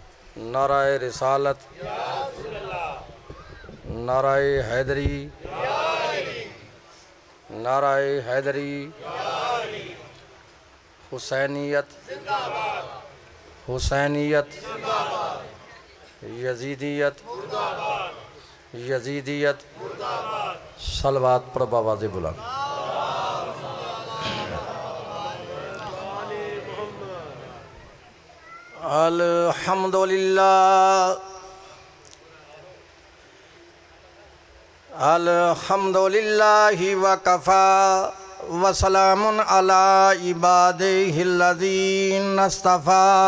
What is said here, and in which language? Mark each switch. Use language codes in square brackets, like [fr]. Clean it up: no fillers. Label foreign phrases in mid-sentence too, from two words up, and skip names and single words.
[ur] نعرۂ رسالت، نعرۂ حیدری، نعرۂ حیدری، حسینیت، حسینیت، یزیدیت، یزیدیت، صلوات پر باآوازِ بلند. [ar] الحمد لله، الحمد لله وكفى وسلام على عباده الذين اصطفى